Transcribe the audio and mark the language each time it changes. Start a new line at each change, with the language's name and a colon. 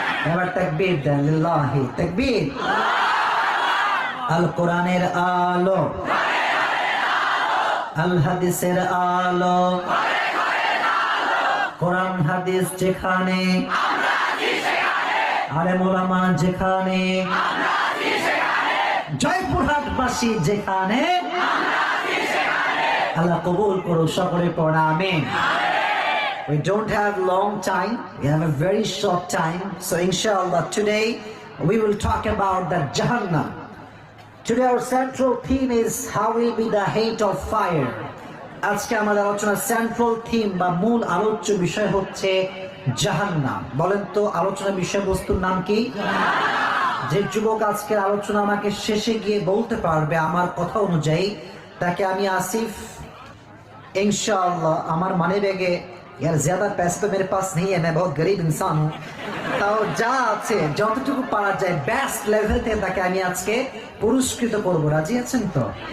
Bangla: এবার তাকবীর দেন, লিল্লাহি তাকবীর। আল কোরআনের আলো, আল হাদিসের আলো, কোরআন হাদিস যেখানে, আলেম ওলামা যেখানে, জয়পুরহাটবাসী যেখানে, আল্লাহ কবুল করো সকলে পড়া আমিন।
English: We don't have long time, we have a very short time, so inshallah today we will talk about the Jahannam. Today our central theme is how will be the hate of fire.
Bangla: আজকে আমাদের আলোচনার central theme বা মূল আলোচ্য বিষয় হচ্ছে জাহান্নাম। বলেন তো আলোচনার বিষয়বস্তুর নাম কি? যে যুবক আজকের আলোচনা আমাকে শেষে গিয়ে বলতে পারবে আমার কথা অনুযায়ী, তাকে আমি আসিফ इंशाअल्लाह আমার মানি ব্যাগে
Hindi: यार ज्यादा पैसे तो मेरे पास नहीं है, मैं बहुत गरीब इंसान हूँ,
Bangla: তাও যা আছে যতটুকু পারা যায় বেস্ট লেভেল থেকে তাকে আমি আজকে পুরস্কৃত করব। রাজি আছেন তো?